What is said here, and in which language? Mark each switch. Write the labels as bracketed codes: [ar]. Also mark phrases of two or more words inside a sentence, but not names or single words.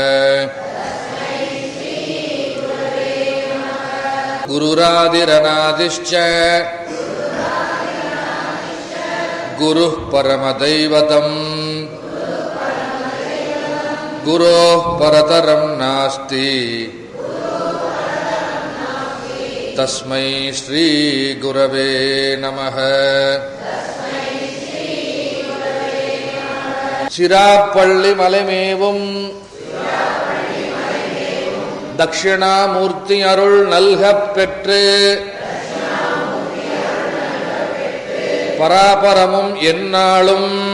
[sa] गुरुरादिरनादिश्च गुरुः परमदैवतम् गुरोः परतरं नास्ति तस्मै श्री गुरवे नमः। [ta] சிராப்பள்ளி மலைமேவும் தட்சிணாமூர்த்தி அருள் நல்கப் பெற்று பராபரமும் எந்நாளும்